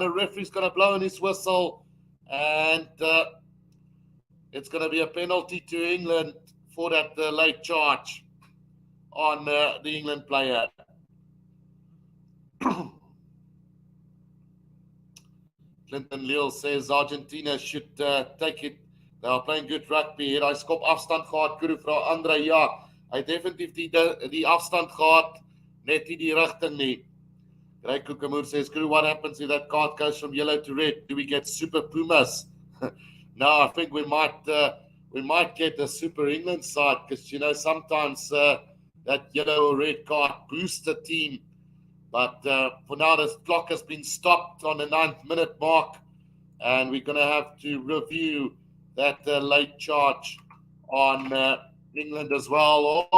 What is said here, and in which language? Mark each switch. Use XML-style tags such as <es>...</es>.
<en>The referee's going to blow in his whistle, and it's going to be a penalty to England for that late charge on the England player. Clinton Leal says Argentina should take it. They are playing good rugby.</en> <af>Hy skop afstand gehad, Kuru vra Andre. Ja, hy definitief die afstand gehad, net nie die rigting nie.</af> <en>Greg Kukamoor says, Kuru, what happens if that card goes from yellow to red? Do we get super Pumas? No, I think we might get a super England side, because sometimes that yellow or red card boosts the team. But for now, the clock has been stopped on the 9th minute mark, and we're going to have to review that late charge on England as well.</en>